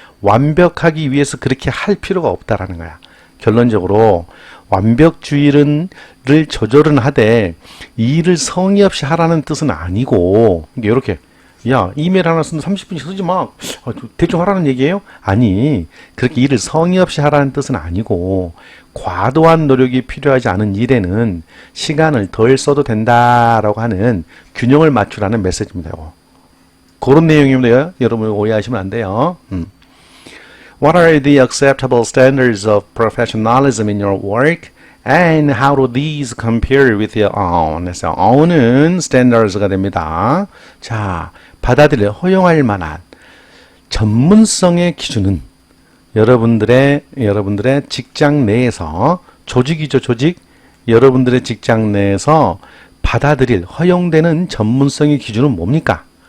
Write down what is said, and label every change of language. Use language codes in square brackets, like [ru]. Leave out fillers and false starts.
[ko] 완벽하기 위해서 그렇게 할 필요가 없다라는 거야. 결론적으로 완벽주의를 조절은 하되 이 일을 성의 없이 하라는 뜻은 아니고 이렇게 야 이메일 하나 쓰는 30분씩 쓰지 마. 대충 하라는 얘기예요? 아니 그렇게 일을 성의 없이 하라는 뜻은 아니고 과도한 노력이 필요하지 않은 일에는 시간을 덜 써도 된다라고 하는 균형을 맞추라는 메시지입니다. 그런 내용입니다. 여러분 오해하시면 안 돼요. [en] What are the acceptable standards of professionalism in your work? And how do these compare with your own? [ko] 그래서 own은 standards가 됩니다. 자, 받아들일 허용할 만한 전문성의 기준은 여러분들의 직장 내에서 조직이죠, 조직. 여러분들의 직장 내에서 받아들일 허용되는 전문성의 기준은 뭡니까?